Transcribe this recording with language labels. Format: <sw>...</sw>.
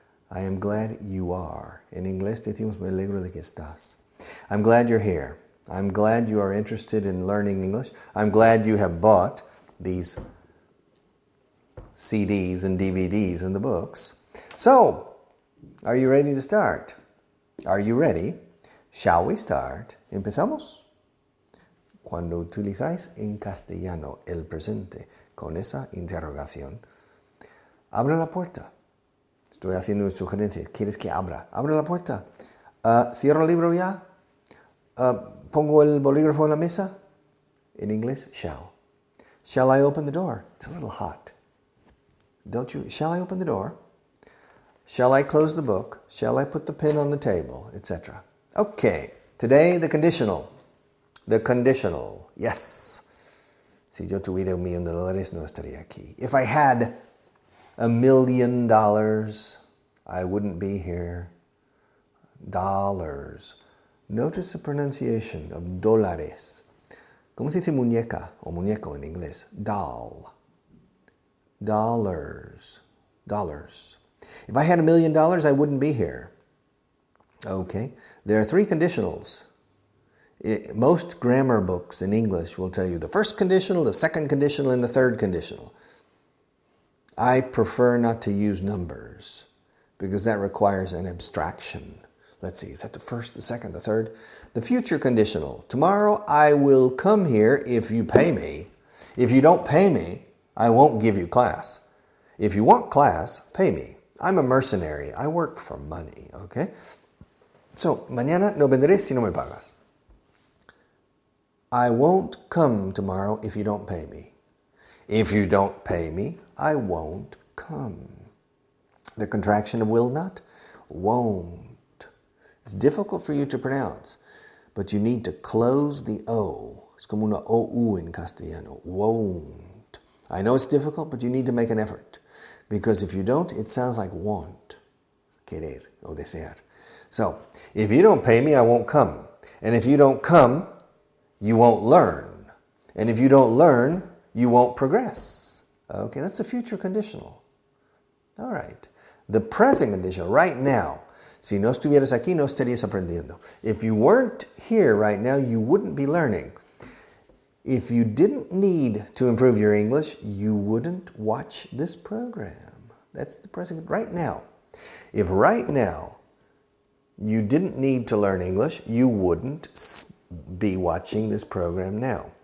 <en>I am glad you are. In Inglés,</en> <es>decimos, me alegro de que estás.</es> <en>I'm glad you're here. I'm glad you are interested in learning English. I'm glad you have bought these CDs and DVDs and the books. So, are you ready to start? Are you ready? Shall we start?</en> <es>¿Empezamos? Cuando utilizáis en castellano el presente con esa interrogación, abra la puerta. Estoy haciendo una sugerencia. ¿Quieres que abra? Abra la puerta. ¿Cierro el libro ya? ¿Pongo el bolígrafo en la mesa?</es> <en>In English, shall. Shall I open the door? It's a little hot. Don't you? Shall I open the door? Shall I close the book? Shall I put the pen on the table? Etc. Okay. Today, the conditional. The conditional. Yes.</en> <es>Si yo tuviera $1,000,000, no estaría aquí.</es> <en>If I had $1,000,000, I wouldn't be here. Dollars. Notice the pronunciation of dólares.</en> <es>¿Cómo se dice muñeca o muñeco en inglés?</es> <en>Doll. Dollars. Dollars. If I had $1,000,000, I wouldn't be here. Okay. There are 3 conditionals. Most grammar books in English will tell you the first conditional, the second conditional, and the third conditional. I prefer not to use numbers because that requires an abstraction. Let's see, is that the first, the second, the third? The future conditional. Tomorrow I will come here if you pay me. If you don't pay me, I won't give you class. If you want class, pay me. I'm a mercenary. I work for money, okay?</en> <es>So, mañana no vendré si no me pagas.</es> <en>I won't come tomorrow if you don't pay me. If you don't pay me, I won't come. The contraction of will not, won't. It's difficult for you to pronounce, but you need to close the O.</en> <es>Es como una OU en castellano, won't.</es> <en>I know it's difficult, but you need to make an effort. Because if you don't, it sounds like want,</en> <es>querer o desear.</es> <en>So, if you don't pay me, I won't come. And if you don't come, you won't learn. And if you don't learn, you won't progress. Okay, that's the future conditional. All right. The present conditional, right now.</en> <es>Si no estuvieras aquí, no estarías aprendiendo.</es> <en>If you weren't here right now, you wouldn't be learning. If you didn't need to improve your English, you wouldn't watch this program. That's the present right now. If right now you didn't need to learn English, you wouldn't be watching this program now.</en>